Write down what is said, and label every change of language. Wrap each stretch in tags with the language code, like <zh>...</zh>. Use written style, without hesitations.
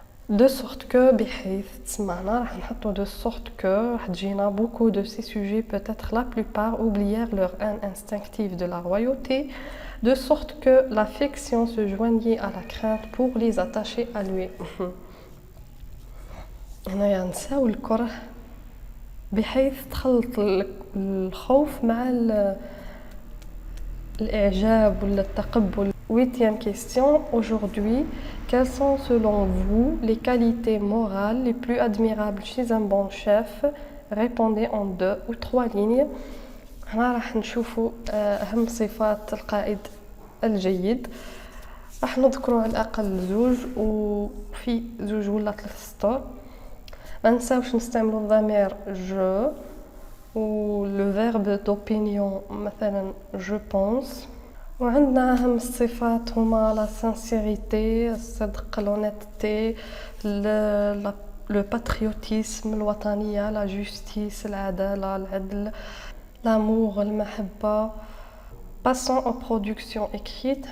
<fr>de sorte que</fr> <ar>بحيث تسمعنا راح نحطو</ar> <fr>de sorte que</fr> <ar>راح تجينا</ar> <fr>beaucoup de ces sujets, peut-être la plupart, oublièrent leur haine instinctive de la royauté, de sorte que l'affection se joignait à la crainte pour les attacher à lui.</fr> <ar>هنايا نساو الكره بحيث تخلط الخوف مع الإعجاب ولا التقبل.</ar> <fr>Huitième question, aujourd'hui, quelles sont selon vous les qualités morales les plus admirables chez un bon chef? Répondez en 2 ou 3 lignes.</fr> <ar>هنا راح نشوفوا أهم صفات القائد الجيد. راح نذكروا على الأقل زوج وفي زوج ولا 3 سطور. ما نساوش نستعملوا الضمير je و</ar> <fr>le verbe d'opinion</fr> <ar>مثلا</ar> <fr>je pense.</fr> <ar>وعندنا أهم الصفات هما la sincérité, الصدق, l'honnêteté, le patriotisme, الوطنية, la justice, العدالة, العدل, l'amour, المحبة.</ar> <fr>Passons aux productions écrites.</fr>